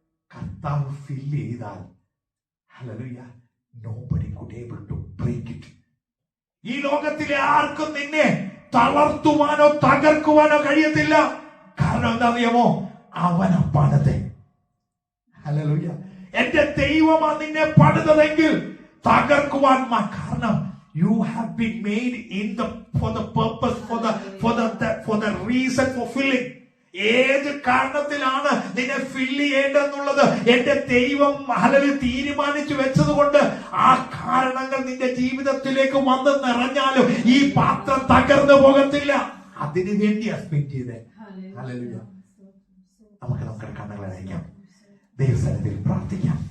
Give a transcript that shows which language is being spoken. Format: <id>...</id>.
<ml>കർത്താവ് ഫില്ല് ചെയ്താൽ</ml> <en>ഹല്ലേലൂയ nobody could able to break it.</en> <ml>ഈ ലോകത്തിലെ ആർക്കും നിന്നെ തളർത്തുവാനോ തകർക്കുവാനോ കഴിയത്തില്ല. കാരണം എന്താണെന്നറിയാമോ? അവനെ പണിത്. ഹല്ലേലൂയ. എന്റെ ദൈവമാ നിന്നെ പണിതതെങ്കിൽ തകർക്കുവാൻ കാരണം</ml> <en>you have been made in the for the purpose for the reason for filling.</en> <ml>ഏത് കാരണത്തിലാണ് നിന്നെ ഫില്ല് ചെയ്യേണ്ടെന്നുള്ളത് എന്റെ ദൈവം ഹല്ലേലൂയ തീരുമാനിച്ചു വെച്ചത് കൊണ്ട് ആ കാരണങ്ങൾ നിന്റെ ജീവിതത്തിലേക്ക് വന്ന് നിറഞ്ഞാലും ഈ പാത്രം തകർന്നു പോകത്തില്ല. അതിനു വേണ്ടിയാ സ്പെൻഡ് ചെയ്തേ. ഹല്ലേലൂയ. നമുക്ക് നമ്മുടെ കണ്ണുകളെ അടയ്ക്കാം, ദൈവസന്നിധിയിൽ പ്രാർത്ഥിക്കാം.</ml>